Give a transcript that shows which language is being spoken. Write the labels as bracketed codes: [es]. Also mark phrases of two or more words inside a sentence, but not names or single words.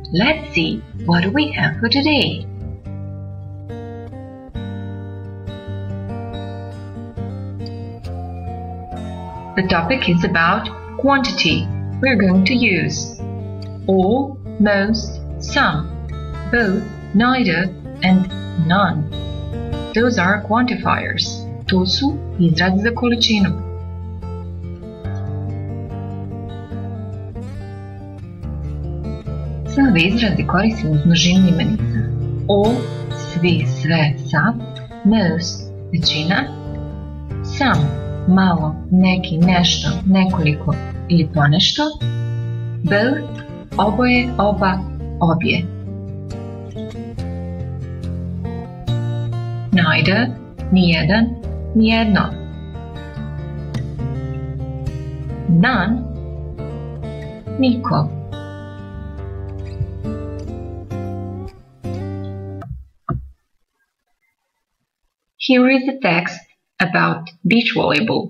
[en] Let's see what do we have for today. The topic is about quantity. We're going to use all, most, some, both, neither, and none. Those are quantifiers. [bs] To su izrazi za količinu. Sve ove izrazi koristimo uz množinu imenica. All, svi, sve, sav, most, većina, some, malo, neki, nešto, nekoliko ili ponešto, both, oboje, oba, obje. Neither, nijedan, nijedno. None, niko. [en] Here is a text about beach volleyball.